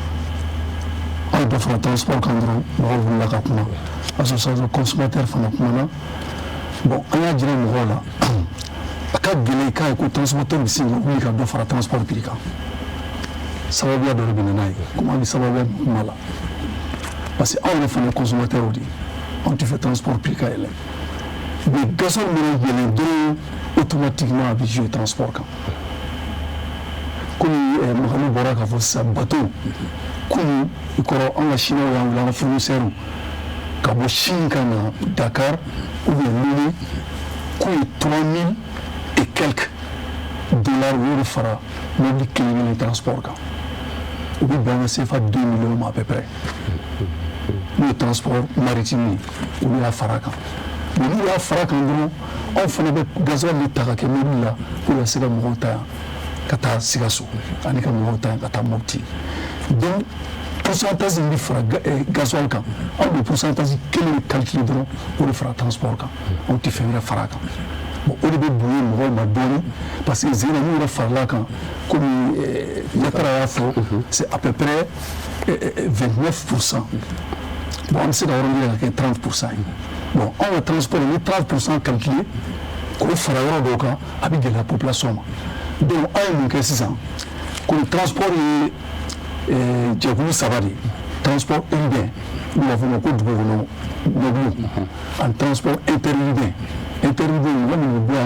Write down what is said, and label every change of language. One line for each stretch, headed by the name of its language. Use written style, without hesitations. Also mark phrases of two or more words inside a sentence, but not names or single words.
Bambara: hali dɔ fara transport kan dɔrɔn mɔgɔw wulila ka kuma
French: association consommateur
Bambara: fana kumana bon an y'a jira mɔgɔw la a ka gɛlɛn k'a ye ko transporteur bɛ se ka wuli ka dɔ fara transport prix kan sababuya dɔ de bɛ na n'a ye komi an bɛ sababuya kuma la
French: parce que
Bambara: anw yɛrɛ fana ye consommateur de ye anw tɛ fɛ transport prix ka yɛlɛ mais gasoil minnu yɛlɛn dɔrɔn automatiquement a bɛ jouer transport kan komi Mahami bɔra k'a fɔ sisan bateau kunun i kɔrɔ an ka chinois y'an wele an ka fournisseurs ka bɔ Chine ka na Dakar
French: ou bien
Bambara: Lomé k'o ye 3000
French: et quelques dollars
Bambara: o de fara mobili kelen kelen transport kan o bɛ bɛn ka CFA 2 millions ma
French: à peu près
Bambara: n'o ye
French: transport maritime
Bambara: ye olu y'a fara kan mais n'u y'a fara kan dɔrɔn anw fana bɛ gasoil de ta ka kɛ mobili la pour ka se ka mɔgɔw ta yan ka taa Sikaso ani ka mɔgɔw ta yan ka taa Mopti donc pourcentage min bɛ fara gasoil kan anw bɛ pourcentage kelen de calculer dɔrɔn o de fara transport kan anw tɛ fɛn wɛrɛ fara kan bon o de bɛ bonya mɔgɔw ma dɔɔni parce que zena n'u yɛrɛ farala kan komi Yatara y'a fɔ
French: c'est à peu près 29%.
Bambara: Bon an bɛ se ka yɔrɔ ka kɛ 30% ye bon anw ka transport ni 30% calculé k'o fara yɔrɔ dɔw kan a bɛ gɛlɛya population ma donc an ye mun kɛ sisan komi transport ye jɛkulu saba de
French: transport urbain
Bambara: n'u b'a fɔ o ma ko dugukɔnɔ mɔbiliw
French: en transport interurbain
Bambara: wali bɛ bɔ yan